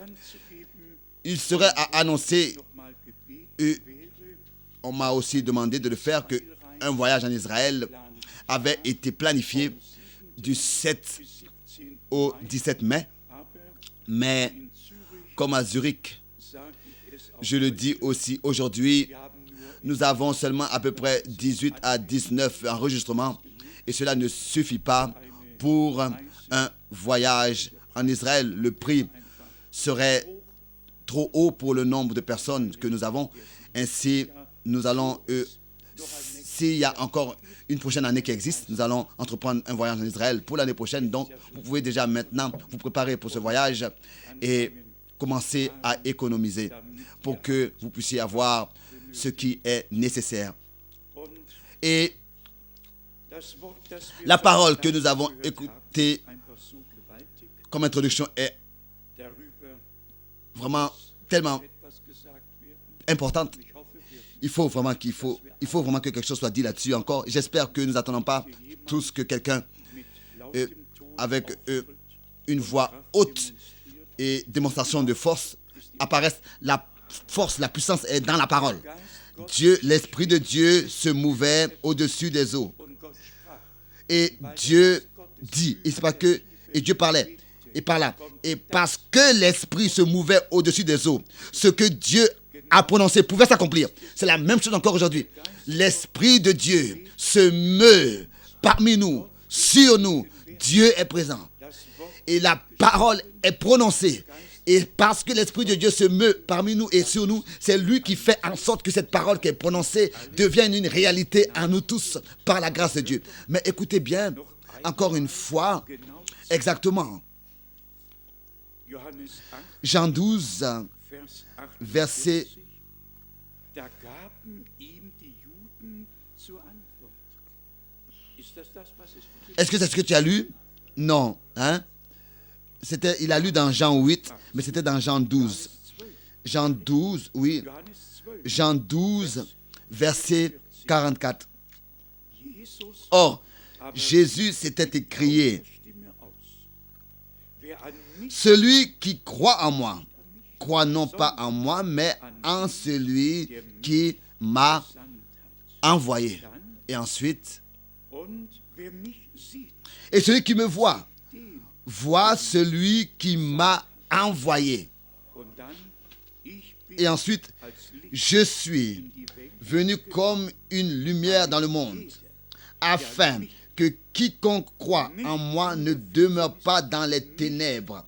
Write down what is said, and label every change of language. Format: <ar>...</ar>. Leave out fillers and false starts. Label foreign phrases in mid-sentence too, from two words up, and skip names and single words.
<fr>Il serait à annoncer,</fr> <de>mal gebeten</de> <fr>et on m'a aussi demandé de le faire, qu'un voyage en Israël avait été planifié du 7 au 17 mai, mais comme à Zurich,</fr> <de>sage ich es auch,</de> <fr>je le dis aussi aujourd'hui,</fr> <de>wir haben nur</de> <fr>nous avons seulement à peu près 18 à 19 enregistrements et cela ne suffit pas pour un voyage en Israël. Le prix serait trop haut pour le nombre de personnes que nous avons. Ainsi, nous allons, s'il y a encore une prochaine année qui existe, nous allons entreprendre un voyage en Israël pour l'année prochaine. Donc, vous pouvez déjà maintenant vous préparer pour ce voyage et commencer à économiser pour que vous puissiez avoir ce qui est nécessaire.</fr> <de>und</de> <fr>Et</fr> <de>das Wort, das wir</de> <fr>la parole que</fr> <de>Sonntag</de> <fr>nous avons</fr> <de>gehört</de> <fr>écoutée</fr> <de>haben, einfach so gewaltig,</de> <fr>comme introduction est</fr> <de>darüber</de> <fr>vraiment tellement</fr> <de>etwas gesagt werden.</de> <fr>importante.</fr> <de>Ich hoffe, wir</de> <fr>Il faut vraiment que quelque chose soit dit là-dessus encore. J'espère que nous n'attendons pas tous que quelqu'un</fr> <de>mit lautem Ton</de> <fr>avec</fr> <de>auftritt,</de> <fr>une voix haute et démonstration de force apparaisse. La force, la puissance est dans la parole. Dieu, l'Esprit de Dieu se mouvait au-dessus des eaux.</fr> <de>und Gott sprach.</de> <fr>Et Dieu dit, et c'est pas que, et Dieu parlait, et par là. Et parce que l'Esprit se mouvait au-dessus des eaux, ce que Dieu a prononcé pouvait s'accomplir. C'est la même chose encore aujourd'hui. L'Esprit de Dieu se meut parmi nous, sur nous. Dieu est présent. Et la parole est prononcée. Et parce que l'Esprit de Dieu se meut parmi nous et sur nous, c'est lui qui fait en sorte que cette parole qui est prononcée devienne une réalité à nous tous par la grâce de Dieu. Mais écoutez bien, encore une fois, exactement,</fr> <de>Johannes 8,</de> <fr>Jean 12,</fr> <de>Vers</de> <fr>verset 48.</fr> <de>Da gaben ihm die Juden zur Antwort. Ist das, was es steht?</de> <fr>est-ce que c'est ce que tu as lu? Non. Hein? Il a lu dans Jean 8, mais c'était dans Jean 12. Jean 12, oui.</fr> <de>Johannes 12.</de> <fr>Jean 12, verset 44. Jesus Or,</fr> <de>aber</de> <fr>Jésus s'était écrié,</fr> <de>Stimme aus. Wer an mich</de> <fr>celui qui croit en moi, croit non pas en moi, mais en celui qui m'a</fr> <de>sandt</de> <fr>envoyé.</fr> <de>hat,</de> <fr>Et ensuite,</fr> <de>und wer mich sieht,</de> <fr>et celui qui me voit, vois celui qui m'a envoyé. Et ensuite, je suis venu comme une lumière dans le monde, afin que quiconque croit en moi ne demeure pas dans les ténèbres.</fr>